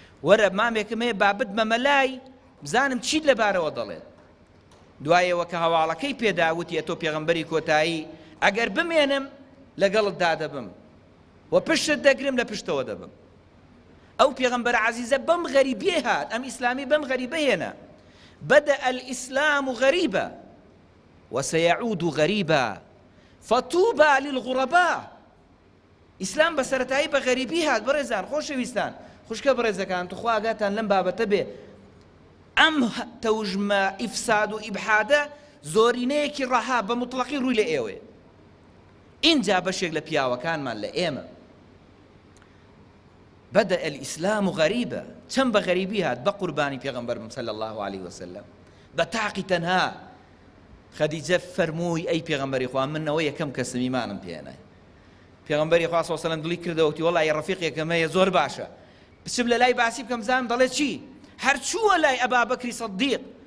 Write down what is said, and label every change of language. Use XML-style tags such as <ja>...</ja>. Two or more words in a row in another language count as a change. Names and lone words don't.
<ckb>وەرە مامێکم هەیە با بتمە مەلای، بزانم چیت لەبارەوە دەڵێت.» دوایەوە کە هەواڵەکەی پێدا، وتی، «ئەتۆ پێغەمبەری کۆتایی، ئەگەر بمێنم، لەگەڵت دادەبم و پشتت دەگرم، لە پشتەوە دەبم.» ئەو پێغەمبەر عەزیزە بەم غەریبیە هات، ئەم ئیسلامی بەم غەریبە هێنا.</ckb> <ar>«بدأ الإسلام غريبا وسيعود غريبا فطوبى للغرباء.»</ar> <ckb>ئیسلام بە سەرەتایی بە غەریبی هات. بەڕێزان، خۆشەویستان، خوشکە بەڕێزەکان، تو خوا ئاگاتان لەم بابەتە بێ. ئەم تەوژمە ئیفساد و ئیبحادە زۆرینەیەکی ڕەها بە مطلقی ڕووی لە ئێوەیە. اینجا بەشێک لە پیاوەکانمان لە ئێمە.</ckb> <ar>بدأ الإسلام غريبا،</ar> <ckb>چەند بە غەریبی هات، بە قوربانی پێغەمبەرم</ckb> <ar>صلی الله عليه وسلم.</ar> <ckb>بە تاقی تەنها خەدیجە فەرمووی، «ئەی پێغەمبەری خوا، من ئەوە یەکەم کەسم، ئیمانم پێێنە.» پێغەمبەری خوا</ckb> <ar>صلی الله عليه وسلم</ar> <ckb>دڵی کردەوە، وتی، «وەڵای ڕەفیق یەکەم هەیە، زۆر باشە. بچم لە لای باسی بکەم، زانم دەڵێ چی؟» هەر چووە لای ئەبا بەکری سەدیق.</ckb>